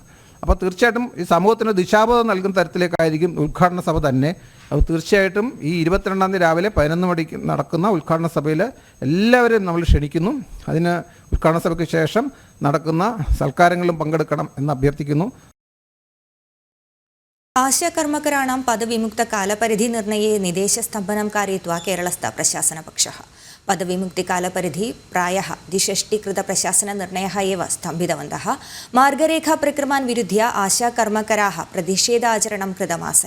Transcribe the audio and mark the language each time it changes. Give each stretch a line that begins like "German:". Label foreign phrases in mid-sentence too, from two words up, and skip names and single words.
Malayalam: അപ്പോൾ തീർച്ചയായിട്ടും ഈ സമൂഹത്തിന് ദിശാബോധം നൽകുന്ന തരത്തിലേക്കായിരിക്കും ഉദ്ഘാടന സഭ തന്നെ. അപ്പോൾ തീർച്ചയായിട്ടും ഈ 22-ാം തീയതി രാവിലെ 11 മണിക്ക് നടക്കുന്ന ഉദ്ഘാടന സഭയിൽ എല്ലാവരെയും നമ്മൾ ക്ഷണിക്കുന്നു. അതിന് ഉദ്ഘാടന സഭയ്ക്ക് ശേഷം നടക്കുന്ന സൽക്കാരങ്ങളിലും പങ്കെടുക്കണം എന്ന് അഭ്യർത്ഥിക്കുന്നു.
Sanskrit: आशाकर्मकराणां पदविमुक्तकालपरिधि निर्णये निदेशस्तम्भनं कारयित्वा केरलस्थ प्रशासनपक्षः। पदविमुक्तिकालपरिधि प्रायः द्विषष्टिकृतप्रशासननिर्णयः एव स्तम्भितवन्तः। मार्गरेखाप्रक्रमान् विरुध्य आशाकर्मकराः प्रतिषेधाचरणं कृतमासन्।